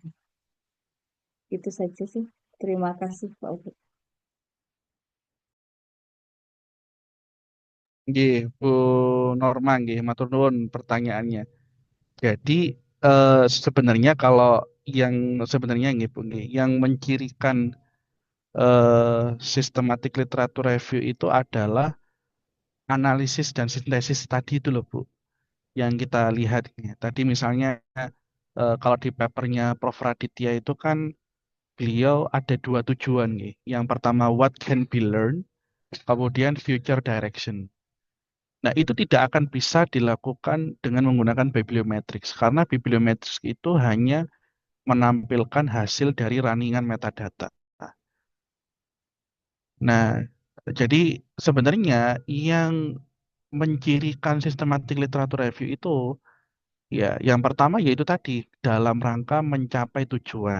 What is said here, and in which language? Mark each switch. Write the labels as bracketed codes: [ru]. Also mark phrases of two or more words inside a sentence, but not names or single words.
[id] Itu saja sih. Terima kasih Pak Ubed. Nggih, Bu Norma nggih, [jv] matur nuwun [id] pertanyaannya. Jadi sebenarnya kalau yang sebenarnya nggih Bu nggih, yang mencirikan [en] systematic literature review [id] itu adalah analisis dan sintesis tadi itu loh Bu, yang kita lihat ini. Tadi misalnya kalau di papernya Prof. Raditya itu kan beliau ada dua tujuan nih. [en] Yang pertama what can be learned, kemudian future direction. [id] Nah, itu tidak akan bisa dilakukan dengan menggunakan bibliometrics karena bibliometrics itu hanya menampilkan hasil dari runningan metadata. Nah, jadi sebenarnya yang mencirikan [en] systematic literature review [id] itu ya yang pertama yaitu tadi dalam rangka mencapai tujuan.